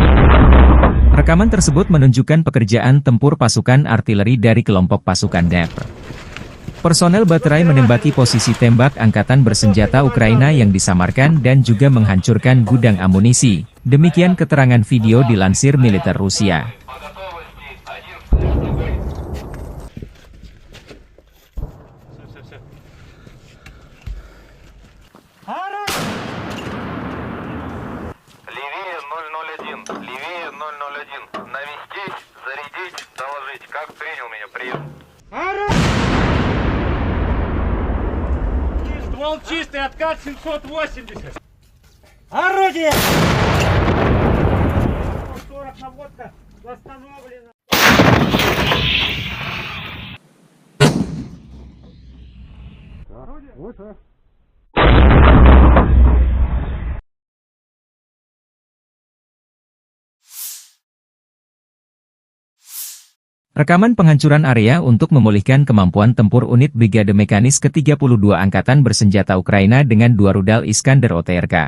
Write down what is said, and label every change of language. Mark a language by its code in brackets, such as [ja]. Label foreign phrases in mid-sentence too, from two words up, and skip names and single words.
[id] Rekaman tersebut menunjukkan pekerjaan tempur pasukan artileri dari kelompok pasukan Dnepr. Personel baterai menembaki posisi tembak angkatan bersenjata Ukraina yang disamarkan dan juga menghancurkan gudang amunisi. Demikian keterangan video dilansir militer Rusia. [ru] Левее 001. Навестить, зарядить, доложить. Как принял меня? Прием. Ствол чистый, откат 780. Орудие! 40 наводка восстановлена. Орудие? Выше. [id] Rekaman penghancuran area untuk memulihkan kemampuan tempur unit Brigade Mekanis ke-32 Angkatan Bersenjata Ukraina dengan 2 rudal Iskander OTRK.